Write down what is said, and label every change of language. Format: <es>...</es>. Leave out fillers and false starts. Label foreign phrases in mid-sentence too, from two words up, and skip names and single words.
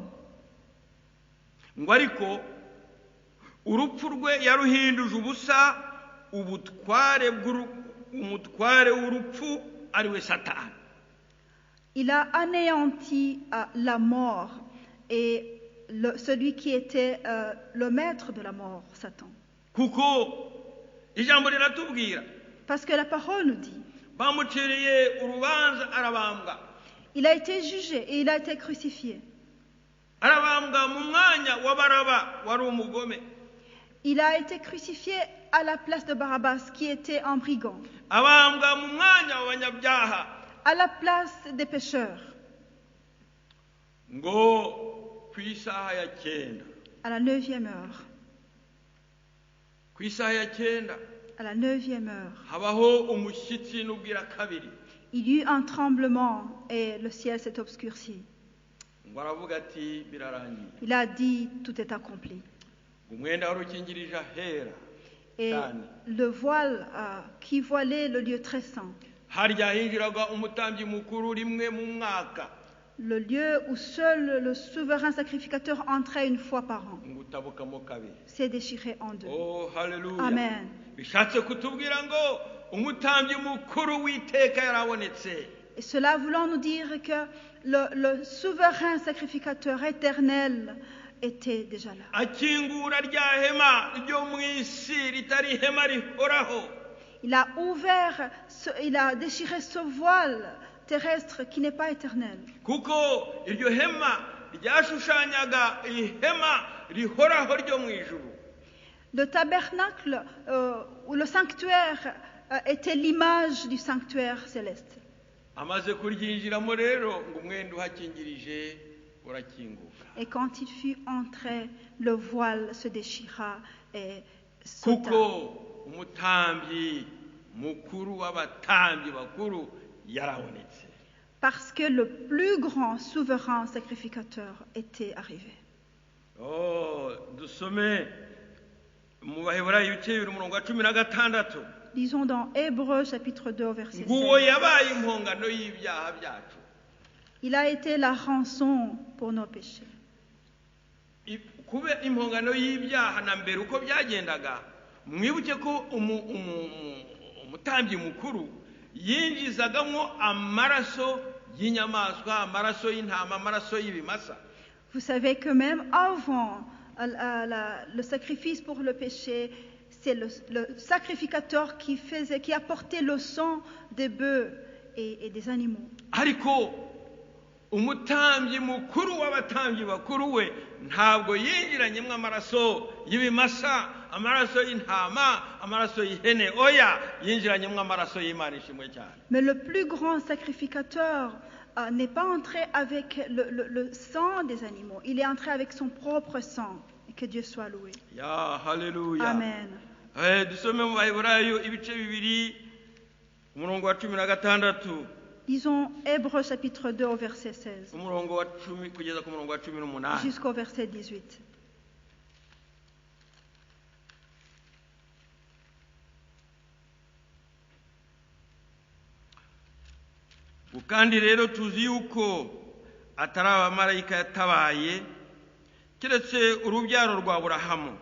<rw>ngo ariko urupfu rwe yaruhinduje ubusa umutware w'urupfu ari we Satani.</rw> <fr>Il a anéanti la mort et celui qui était le maître de la mort, Satan.</fr> <rw>kuko ijambo riratubwira</rw> <fr>Parce que la parole nous dit,</fr> <rw>bamuciriye urubanza arabambwa.</rw> <fr>il a été jugé et il a été crucifié.</fr> <rw>arabambwa mu mwanya wa Baraba wari umugome.</rw> <fr>Il a été crucifié à la place de Barabbas, qui était un brigand,</fr> <rw>abambwa mu mwanya w'abanyabyaha.</rw> <fr>à la place des pécheurs.</fr> <rw>ngo ku isaha ya 9,</rw> <fr>À la 9e heure,</fr> <rw>ku isaha ya 9</rw> <fr>à la 9e heure,</fr> <rw>habaho umushyitsi n'ubwira kabiri.</rw> <fr>il y eut un tremblement et le ciel s'est obscurci.</fr> <rw>ngo aravuga ati birarangiye.</rw> <fr>Il a dit, tout est accompli.</fr> <rw>ngo umwenda wari ukingirije ahera</rw> <fr>Et</fr> <rw>cyane,</rw> <fr>le voile qui voilait le lieu très saint,</fr> <rw>harya hinjiraga umutambyi mukuru rimwe mu mwaka,</rw> <fr>le lieu où seul le souverain sacrificateur entrait une fois par an,</fr> <rw>ngo utabukamo kabiri.</rw> <fr>s'est déchiré en deux.</fr> <rw>Oh haleluya.</rw> <fr>Amen.</fr> <rw>bishatse kutubwira ngo umutambyi mukuru w'iteka yarabonetse.</rw> <fr>Et cela voulant nous dire que le souverain sacrificateur éternel était déjà là.</fr> <rw>akingura rya hema ryo mu isi ritari ihema rihoraho.</rw> <fr>Il a ouvert, il a déchiré ce voile terrestre qui n'est pas éternel.</fr> <rw>kuko iryo hema ryashushanyaga ihema rihoraho ryo mu ijuru.</rw> <fr>Le tabernacle ou le sanctuaire était l'image du sanctuaire céleste.</fr> <rw>Amaze kuryinjiramo rero ngo umwenda uhakingirije urakinguka.</rw> <fr>Et quand il fut entré, le voile se déchira et sauta.</fr> <rw>kuko umutambyi mukuru w'abatambyi bakuru yarabonetse.</rw> <fr>Parce que le plus grand souverain sacrificateur était arrivé.</fr> <rw>Dusome mu Baheburayo ibice 16.</rw> <fr>Lisons dans Hébreux chapitre 2 verset 16.</fr> <rw>Nguwo yabaye impongano y'ibyaha byacu.</rw> <fr>Il a été la rançon pour nos péchés.</fr> <rw>Kube impongano y'ibyaha na mbere uko byagendaga, mwibuke ko umutambyi mukuru yinjizagamo amaraso y'inyamaswa, amaraso y'intama, amaraso y'ibimasa.</rw> <fr>Vous savez que même avant le sacrifice pour le péché, c'est le sacrificateur qui apportait le sang des bœufs et des animaux.</fr> <rw>Ariko umutambyi mukuru w'abatambyi bakuru we ntabwo yinjiranyemo amaraso y'ibimasa, amaraso y'intama, amaraso y'ihene, oya yinjiranyemo amaraso y'Imana ishimwe cyane.</rw> <fr>Mais le plus grand sacrificateur n'est pas entré avec le sang des animaux, il est entré avec son propre sang. Et que Dieu soit loué.</fr> <rw>Ya haleluya.</rw> <fr>Amen.</fr> <rw>Dusome mu Baheburayo ibice 2 umurongo wa 16.</rw> <fr>Lisons Hébreux chapitre 2 au verset 16</fr> <rw>umurongo wa 10 kugeza ku murongo wa 18.</rw> <fr>jusqu'au verset 18.</fr> <rw>Kandi rero tuzi yuko atari abamarayika yatabaye keretse urubyaro rwa Aburahamu.</rw>